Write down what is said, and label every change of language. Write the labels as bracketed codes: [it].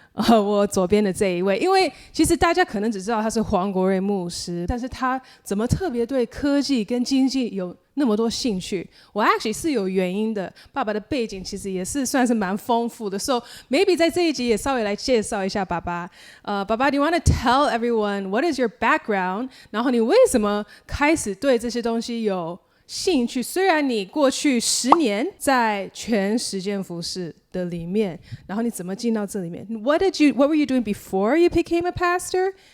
[zh] 我左边的这一位，因为其实大家可能只知道他是黄国瑞牧师，但是他怎么特别对科技跟经济有那么多兴趣？我 actually 是有原因的。爸爸的背景其实也是算是蛮丰富的 ，so maybe 在这一集也稍微来介绍一下爸爸。 [en] 爸爸 ，Do you want to tell everyone what is your background？ [zh] 然后你为什么开始对这些东西有兴趣？虽然你过去10年在全实践服事的里面，然后你怎么进到这里面 ？ [en] What were you doing before you became a pastor?